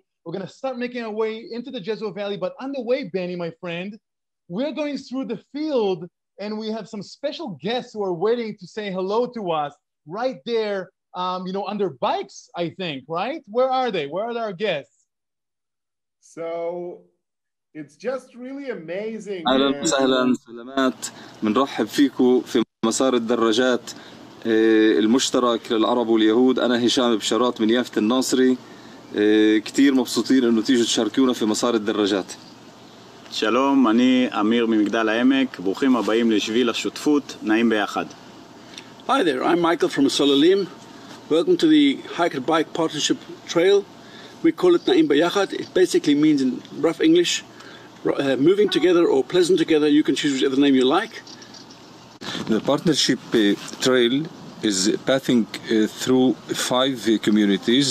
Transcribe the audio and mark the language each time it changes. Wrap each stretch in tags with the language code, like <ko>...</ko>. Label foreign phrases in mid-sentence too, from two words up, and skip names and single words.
<en>We're going to start making our way into the Jezreel Valley. But on the way, Benny, my friend, we're going through the field, and we have some special guests who are waiting to say hello to us right there, you know, under bikes, I think, right? Where are they? Where are our guests? So it's just really amazing.</en> <ar>أهلا وسهلا، سلامات، بنرحب فيكم في مسار الدراجات المشترك للعرب واليهود. أنا هشام بشارات من يافت الناصري. كتير مبسوطين إنه تيجوا تشاركونا في مسار الدراجات.</ar> <he>שלום, אני אמיר ממגדל העמק. ברוכים הבאים לשביל השותפות, נעים ביחד.</he> <en>Hi there, I'm Michael from Solalim. Welcome to the Hike and Bike Partnership Trail. We call it</en> <he>נעים ביחד.</he> <en>It basically means in rough English, moving together or pleasant together. You can choose whichever name you like. The partnership trail is pathing through 5 communities.</en>